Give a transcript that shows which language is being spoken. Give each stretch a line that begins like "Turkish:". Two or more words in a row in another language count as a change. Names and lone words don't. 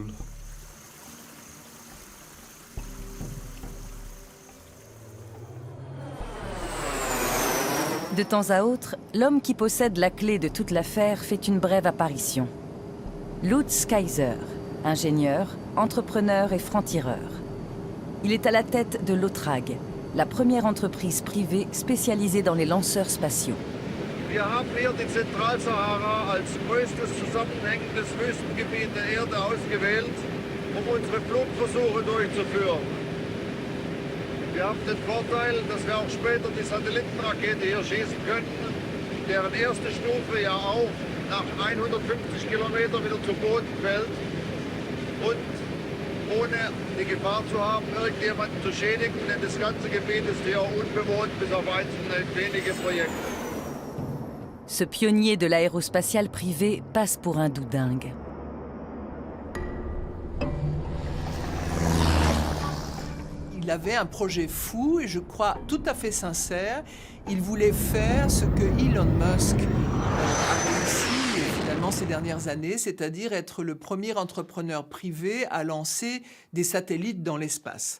French: De temps à autre, l'homme qui possède la clé de toute l'affaire fait une brève apparition. Lutz Kaiser, ingénieur, entrepreneur et franc-tireur. Il est à la tête de l'OTRAG, la première entreprise privée spécialisée dans les lanceurs spatiaux.
German: Wir haben hier die Zentralsahara als größtes zusammenhängendes Wüstengebiet der Erde ausgewählt, unsere Flugversuche durchzuführen. Wir haben den Vorteil, dass wir auch später die Satellitenrakete hier schießen können, deren erste Stufe ja auch nach 150 Kilometern wieder zu Boden fällt und ohne die Gefahr zu haben, irgendjemanden zu schädigen, denn das ganze Gebiet ist hier unbewohnt, bis auf einzelne wenige Projekte.
French: Ce pionnier de l'aérospatiale privée passe pour un doudingue. Il avait un projet fou et je crois tout à fait sincère. Il voulait faire ce que Elon Musk a réussi finalement ces dernières années, c'est-à-dire être le premier entrepreneur privé à lancer des satellites dans l'espace.